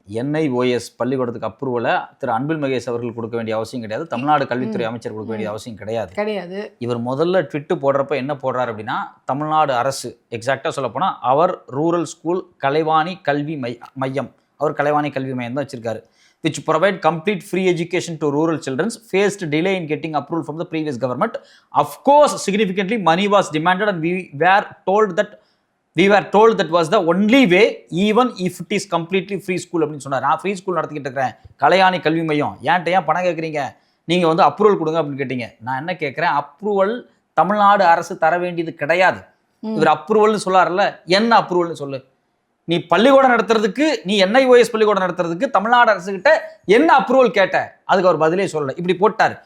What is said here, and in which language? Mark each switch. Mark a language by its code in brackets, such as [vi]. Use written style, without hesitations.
[ta] NIOS பள்ளிக்கூடத்துக்கு அப்ரூவலை திரு அன்பில் மகேஷ் அவர்கள் கொடுக்க வேண்டிய அவசியம் கிடையாது, தமிழ்நாடு கல்வித்துறை அமைச்சர் கொடுக்க வேண்டிய அவசியம் கிடையாது. இவர் முதல்ல ட்விட்டு போடுறப்ப என்ன போடுறாரு அப்படின்னா, தமிழ்நாடு அரசு, எக்ஸாக்டா சொல்ல போனா அவர் ரூரல் ஸ்கூல் கலைவாணி கல்வி மையம், அவர் கலைவாணி கல்வி மையம் தான் வச்சிருக்காரு, [en] which provide complete free education to rural children, faced delay in getting approval from the previous government. Of course, significantly money was demanded and we were told that was the only way, even if it is completely free school [ta] அப்படின்னு சொன்னார். நான் free school நடத்திக்கிட்டு இருக்கிறேன், கலையாணி கல்வி மையம், ஏன் பணம் கேட்குறீங்க, நீங்கள் வந்து அப்ரூவல் கொடுங்க அப்படின்னு கேட்டீங்க. நான் என்ன கேட்குறேன், அப்ரூவல் தமிழ்நாடு அரசு தர வேண்டியது கிடையாது. இவர் அப்ரூவல்னு சொல்லார்ல, என்ன அப்ரூவல்னு சொல்லு. நீ பள்ளிக்கூடம் நடத்துறதுக்கு, நீ NIOS பள்ளிக்கூடம் நடத்துறதுக்கு தமிழ்நாடு அரசு கிட்ட என்ன அப்ரூவல் கேட்ட? அதுக்கு அவர் பதிலே சொல்லல. இப்படி போட்டார்.